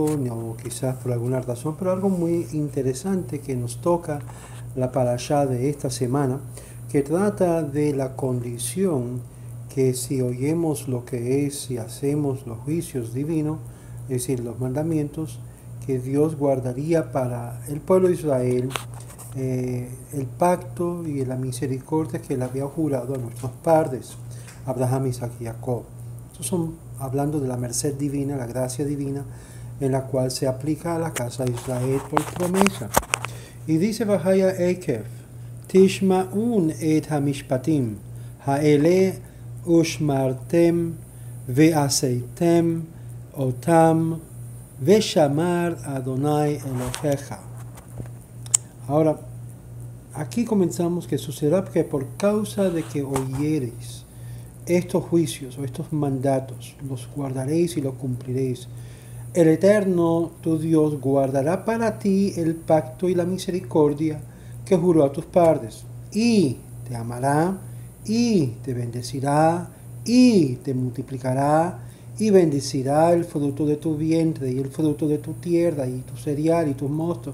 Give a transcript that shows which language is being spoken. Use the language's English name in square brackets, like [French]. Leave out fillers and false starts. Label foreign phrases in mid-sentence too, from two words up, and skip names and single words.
[Spanish] o quizás por alguna razón, pero algo muy interesante que nos toca la parashá de esta semana, que trata de la condición que si oyemos lo que es, si hacemos los juicios divinos, es decir, los mandamientos, que Dios guardaría para el pueblo de Israel el pacto y la misericordia que le había jurado a nuestros padres, Abraham, Isaac y Jacob. Estos son hablando de la merced divina, la gracia divina, en la cual se aplica a la casa de Israel por promesa. Y dice [Hebrew] והיה עקב תשמעון את המשפטים האלה ושמרתם ועשיתם אותם ושמר אדוני אלהיך. [Spanish] Ahora, aquí comenzamos que sucederá que por causa de que oyereis estos juicios o estos mandatos, los guardaréis y los cumpliréis. El Eterno, tu Dios, guardará para ti el pacto y la misericordia que juró a tus padres, y te amará, y te bendecirá, y te multiplicará, y bendecirá el fruto de tu vientre, y el fruto de tu tierra, y tu cereal, y tus mostos.